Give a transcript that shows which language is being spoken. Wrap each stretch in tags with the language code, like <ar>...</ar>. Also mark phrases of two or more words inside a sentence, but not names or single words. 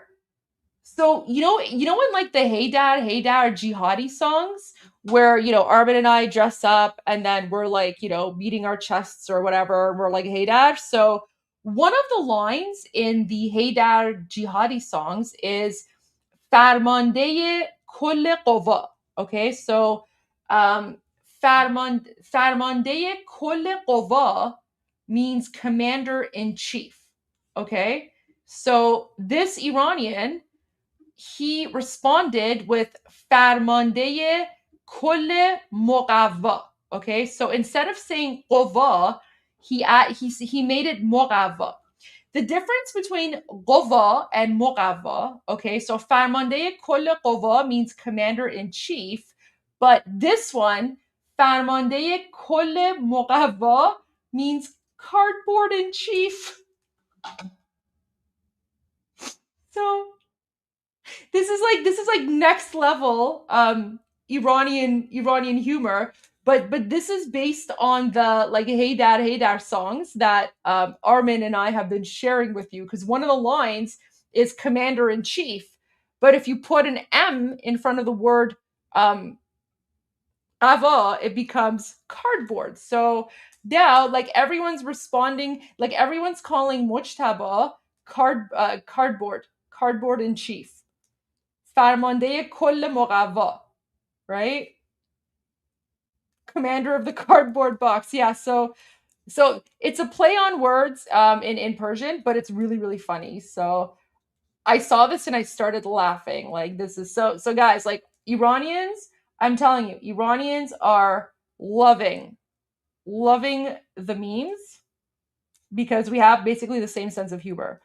<en>So you know when like the Hey Dad jihadi songs where Armin and I dress up and then we're like beating our chests or whatever and we're like Hey Dad. So one of the lines in the Hey Dad jihadi songs is</en> <fa>فرمانده کل قوا.</fa> <en>Okay, so</en> <fa>فرمانده کل قوا</fa> <en>means commander in chief. Okay, so this Iranian, he responded with</en> <fa>فرمانده کل مقوا.</fa> <en>Okay, so instead of saying قوا, he made it مقوا. the difference between قوا and مقوا, okay, so</en> <fa>فرمانده کل قوا</fa> <en>means commander in chief, but this one,</en> <fa>فرمانده کل مقوا,</fa> <en>means cardboard in chief. So this is like next level Iranian humor, but this is based on the like Hey Dad songs that Armin and I have been sharing with you, because one of the lines is commander in chief, but if you put an M in front of the word Ava, it becomes cardboard. So now, like, everyone's responding, like everyone's calling Mojtaba cardboard in chief.</en> <fa>فرمانده کل مقوا,</fa> <en>right? Commander of the cardboard box. Yeah, so it's a play on words in Persian, but it's really, really funny. So I saw this and I started laughing. Like, this is so guys, like, Iranians, I'm telling you, Iranians are loving the memes because we have basically the same sense of humor.</en>